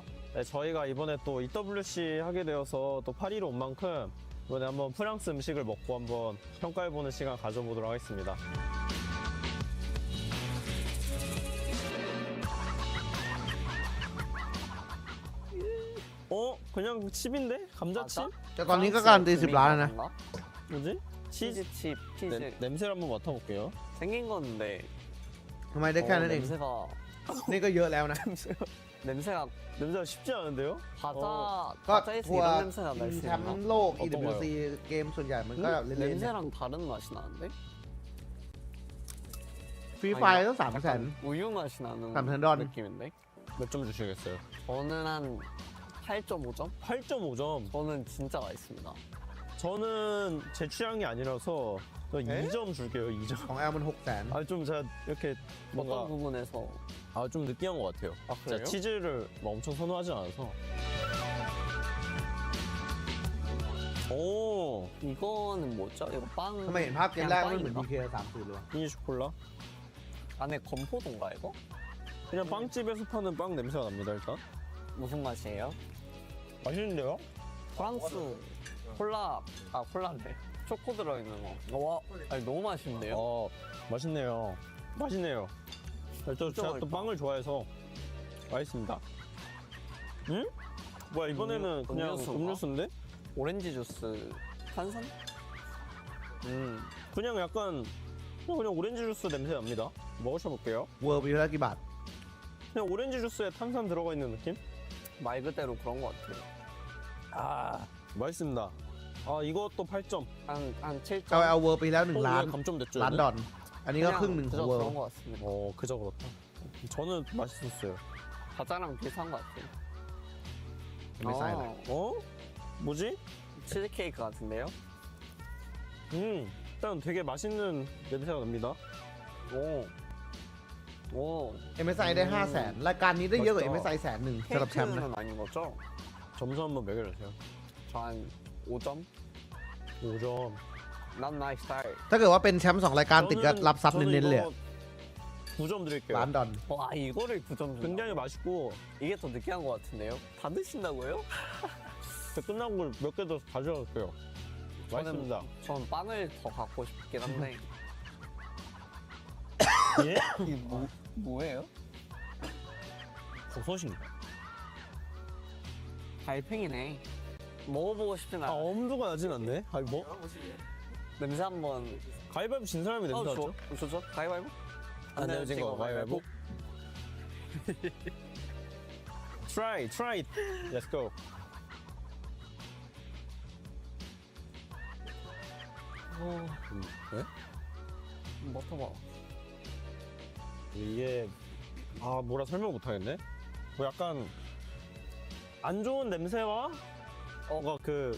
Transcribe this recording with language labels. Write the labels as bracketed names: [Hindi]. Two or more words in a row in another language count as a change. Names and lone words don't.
[Korean] 네, 저희가 이번에 또 EWC 하게 되어서 또 파리로 온 만큼 이번에 한번 프랑스 음식을 먹고 한번 평가해보는 시간 가져보도록 하겠습니다. 그냥 칩인데? 감자칩? [Thai] แต่ตอนนี้ก็การันตี10 ล้านแล้วนะ [Korean] 뭐지? 치즈칩, 치즈. 냄새를 한번 맡아볼게요. 생긴 건데. [Thai] ทำไมได้แค่นั้นเอง [Korean] 냄새가 [Thai] นี่ก็เยอะแล้วนะ [Korean] 냄새가 쉽지 않은데요? [Thai] ก็ [Korean] 과자에서 [Thai] ทัว [Korean] 이런 [Thai] ร์ [Korean] 냄새가 날 [Thai] แช [Korean] 수 [Thai] มป์ [Korean] 있나? [Thai] โลก EWC เกมส่วนใหญ่มันก็แบบเล่นๆ [Korean] 냄새랑 다른 맛이 나는데? [Thai] ฟรีไฟต้อง300,000 [Korean] 우유 맛이 나는 3,000원 느낌인데? 몇 점 주시겠어요? 저는 한 8.5점? 8.5점? 저는 진짜 맛있습니다. 저는 제 취향이 아니라서 2점 줄게요. 2점. [Thai] ของแอลมัน 600,000 [Korean] 좀 제가 이렇게 뭔가 어떤 부분에서? 좀 느끼한 것 같아요. 그래요? 제가 치즈를 막 엄청 선호하지 않아서. 오, 이거는 뭐죠? 이거 빵. [Thai] ทำไมเห็นภาพเกมแรกมันเหมือน DK 30เลย [Korean] 미니 초콜라? 안에 건포도인가 이거? 그냥 빵집에서 파는 빵 냄새가 납니다. 일단. 무슨 맛이에요? 맛있는데요? 프랑스 콜라, 콜라인데 초코 들어있는 거. 와, 아니 너무 맛있는데요? 맛있네요. 맛있네요. 제가 또 빵을 좋아해서 맛있습니다. 응? 뭐야 이번에는 그냥 음료수인데? 오렌지 주스, 탄산? 그냥 약간 그냥 오렌지 주스 냄새 납니다. 먹으셔볼게요. [Thai] เวิร์บอยู่แล้วกี่บาท [Korean] 그냥 오렌지 주스에 탄산 들어가 있는 느낌? 말 그대로 그런 것 같아요. 맛있습니다. 이것도 8점. 한 7점. [Thai] เอาเวิร์บไปแล้ว1 ล้าน [Korean] 감점됐죠? [Thai] ล้านดอน อันนี้ก็ครึ่งหนึ่งของเวิร์บ [Korean] 그런 것 같습니다. 그저 그렇다. 저는 맛있었어요. 과자랑 비슷한 것 같아요. [Thai] ไม่ใช่เลย [Korean] 뭐지? 치즈케이크 같은데요? 일단 되게 맛있는 냄새가 납니다. 오. [Thai] MSI ได้ 500,000 รายการนี้ได้เยอะกว่า MSI 100,000 สำหรับแชมป์นะ [Korean] 케이크는 아닌 거죠? 점수 한번 매겨주세요. 저 한 5점? 5점. [English] Not my style. [Thai] ถ้าเกิดว่าเป็นแชมป์2 รายการติดก็รับซับเน้นๆเลย [Korean] 9점 드릴게요. [Thai] ล้านดอน [Korean] 와, 이거를 9점 준다. 굉장히 맛있고 이게 더 느끼한 것 같은데요? 다 드신다고요? 끝나고 몇 개 더 가져갈게요. 맛있습니다. 전 빵을 더 갖고 싶긴 한데. 예? 이게 뭐예요? 버섯인가? 달팽이네. 먹어보고 싶진 않아. 엄두가 나진 않네. 뭐? 냄새 한번. 가위바위보 진 사람이 냄새 나죠? 좋죠. 가위바위보? 안 내어진 거 가위바위보. [English] Try it. Let's go. [Korean] 네? 맡아봐. 이게 뭐라 설명 못하겠네. 뭐 약간 안 좋은 냄새와 뭔가 그